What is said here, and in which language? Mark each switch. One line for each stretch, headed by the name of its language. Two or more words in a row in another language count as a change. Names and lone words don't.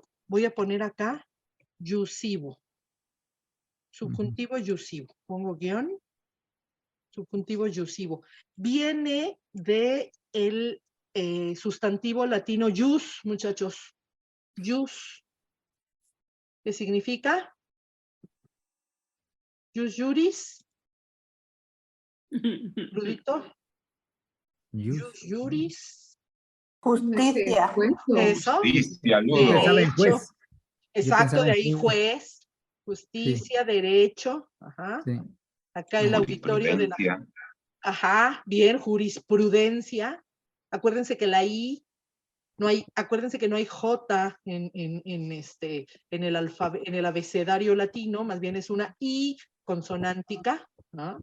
Spanish: Voy a poner acá yusivo. Subjuntivo yusivo. Pongo guión. Subjuntivo yusivo. Viene de el sustantivo latino jus, muchachos. Jus. ¿Qué significa?
Latin: Jus juris. Rudito. Jus juris.
Spanish: Justicia. Eso. Justicia, Ludo. Pensaba en Derecho. juez. Exacto, pensaba de en ahí juez. Justicia, derecho. Ajá. Sí. Acá el auditorio de la... Jurisprudencia. Ajá, bien, jurisprudencia. Acuérdense que la I no hay, acuérdense que no hay J en el abecedario latino, más bien es una I consonántica, ¿no?